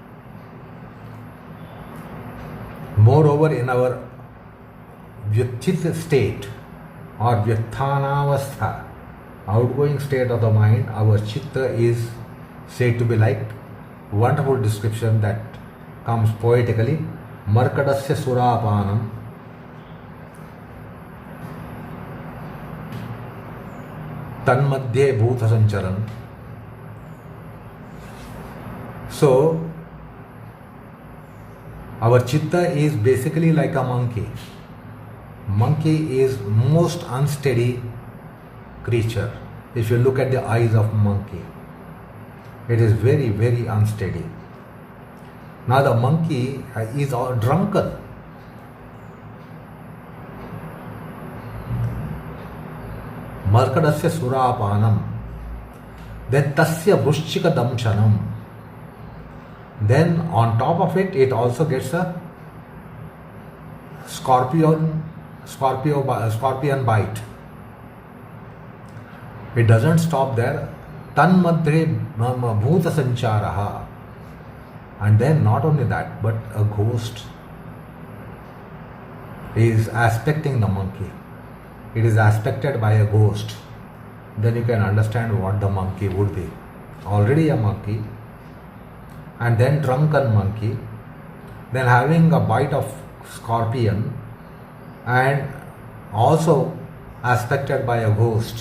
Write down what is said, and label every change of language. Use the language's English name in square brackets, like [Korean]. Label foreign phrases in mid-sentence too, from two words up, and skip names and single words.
[English] Moreover, in our vyachit state or vyathanavastha, outgoing state of the mind, our chitta is said to be like wonderful description that comes poetically. [Sanskrit] मर्कटस्य सुरापानं तन्मध्ये भूत सञ्चारन्. [English] So, our chitta is basically like a monkey. Monkey is most unsteady creature. If you look at the eyes of monkey, it is very, very unsteady. Now the monkey is all drunken. [Sanskrit] मर्कटस्य सुरापानम्. Then तस्य वृश्चिक दंशनम्. [English] Then on top of it, it also gets a scorpion bite. It doesn't stop there. [Sanskrit] तन्मध्ये भूत सञ्चारः. [English] And then not only that, but a ghost is aspecting the monkey. It is aspected by a ghost. Then you can understand what the monkey would be. Already a monkey, and then drunken monkey, then having a bite of scorpion, and also aspected by a ghost.